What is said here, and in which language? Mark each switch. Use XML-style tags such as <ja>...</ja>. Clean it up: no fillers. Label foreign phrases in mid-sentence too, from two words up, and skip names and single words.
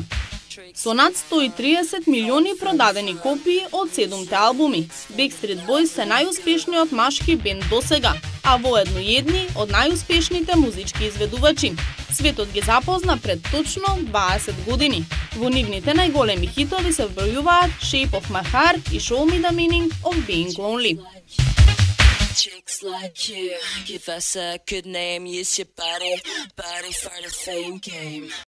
<mk>Со над 130 милиони продадени копии од 7-те албуми, Backstreet Boys се најуспешниот машки бенд досега, а воедно едни од најуспешните музички изведувачи. Светот ги запозна пред точно 20 години. Во нивните најголеми хитови се вбројуваат Shape of My Heart и Show Me the Meaning of Being Lonely.</mk> <en>Chicks like you, give us a good name, use your body for the fame game.</en>